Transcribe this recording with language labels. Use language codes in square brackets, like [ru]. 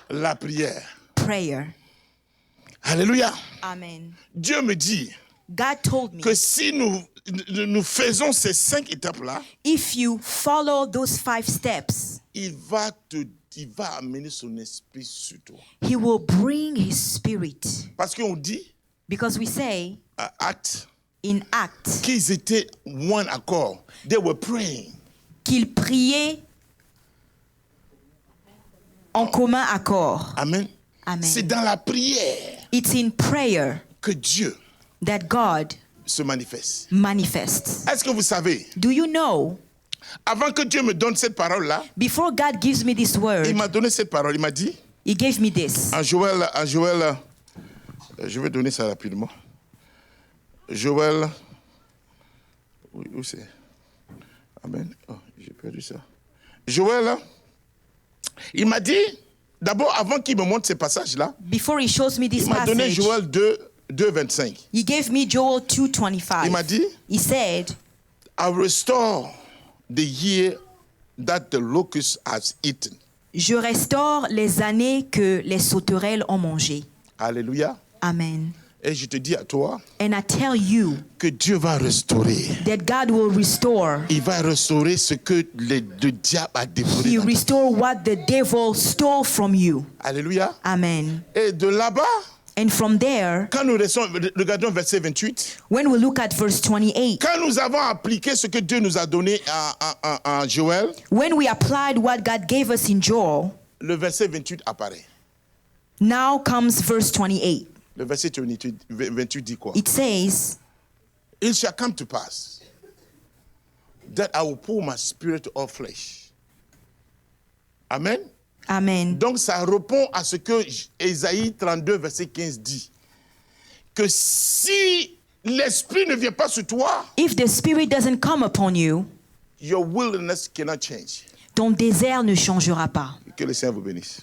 [fr] la prière. [en] prayer. [fr] Alléluia. Amen. Dieu me dit [en] God told me, [fr] que si nous faisons ces 5 étapes-là, [en] if you follow those 5 steps, [fr] il va amener son esprit sur toi. [en] He will bring His Spirit. [fr] Parce qu'on dit, [en] Because we say [fr] à Actes, [en] in Acts [fr] qu'ils étaient [en] one accord. They were praying. [fr] qu'ils priaient en commun accord. Amen. Amen. C'est dans la prière [en] It's in prayer [fr] que Dieu [en] that God [fr] se manifeste. [en] manifests. [fr] Est-ce que vous savez, [en] Do you know, [fr] avant que Dieu me donne cette parole-là, [en] before God gives me this word, [fr] il m'a donné cette parole. Il m'a dit, [en] He gave me this. [fr] en Joël, je vais donner ça rapidement. Joël, où c'est? Amen. Oh, j'ai perdu ça. Joël, il m'a dit, d'abord, avant qu'il me montre ces passages-là, [en] Before He shows me this [fr] il m'a donné passage, Joël 2, 25. [en] He gave me Joel [fr] Il m'a [en] 2:25. [fr] dit, [en] He said, I restore the year that the locust has eaten. [fr] je restaure les années que les sauterelles ont mangées. Alléluia. Amen. Et je te dis à toi [en] And I tell you [fr] que Dieu va restaurer. [en] that God will restore. [fr] Il va restaurer ce que le diable a dévoré. [en] He [fr] dans ta vie. [en] restore what the devil stole from you. [fr] Alléluia. Amen. Et de là-bas, [en] And from there, [fr] quand nous regardons verset 28, [en] when we look at verse 28, [fr] quand nous avons appliqué ce que Dieu nous a donné à Joël, [en] when we applied what God gave us in Joel, [fr] le verset 28 apparaît. [en] now comes verse 28. [fr] Le verset 28 dit quoi? [en] It says, It shall come to pass that I will pour my spirit of flesh. [fr] Amen. Amen. Donc ça répond à ce que Ésaïe 32, verset 15 dit. Que si l'esprit ne vient pas sur toi, [en] If the Spirit doesn't come upon you, your wilderness cannot change. [fr] ton désert ne changera pas. Que le Seigneur vous bénisse.